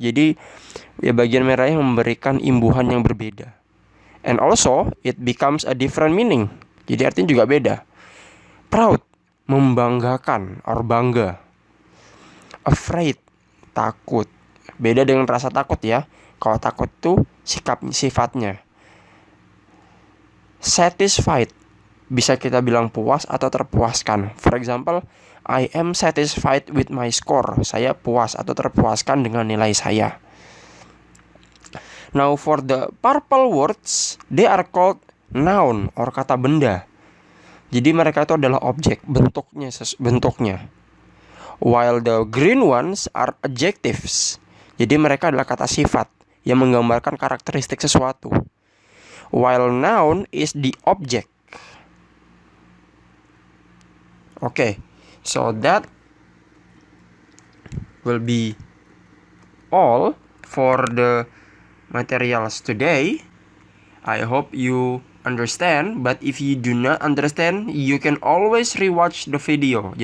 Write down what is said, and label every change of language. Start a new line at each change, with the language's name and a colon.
Indonesian: Jadi ya bagian merahnya memberikan imbuhan yang berbeda.
English: And also it becomes a different meaning.
Indonesian: Jadi artinya juga beda. Proud, membanggakan or bangga. Afraid, takut. Beda dengan rasa takut ya. Kalau takut tuh sifatnya. Satisfied, bisa kita bilang puas atau terpuaskan.
English: For example, I am satisfied with my score.
Indonesian: Saya puas atau terpuaskan dengan nilai saya.
English: Now for the purple words, they are called noun or
Indonesian: kata benda. Jadi mereka itu adalah objek, bentuknya.
English: While the green ones are adjectives.
Indonesian: Jadi mereka adalah kata sifat yang menggambarkan karakteristik sesuatu.
English: While noun is the object. Okay. So that will be all for the materials today. I hope you understand, but if you do not understand, you can always rewatch the video.